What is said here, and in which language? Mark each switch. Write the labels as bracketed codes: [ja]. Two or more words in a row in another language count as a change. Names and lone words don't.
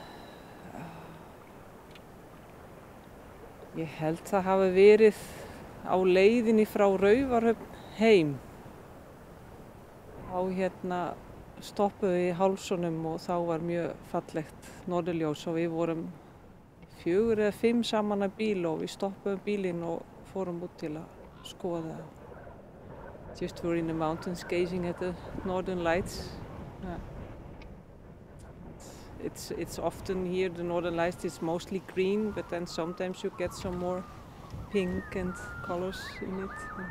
[is] Ég held það hafi verið á leiðinni frá Raufarhöfn heim. Þá stoppuðu við í Hálsunum og þá var mjög fallegt norðurljós og við vorum 4 eða 5 saman að bíl og við stoppuðum bílinn og fórum út til að skoða. [en] Just were in the mountains gazing at the northern lights. It's often here, the northern lights is mostly green, but then sometimes you get some more pink and colors in it.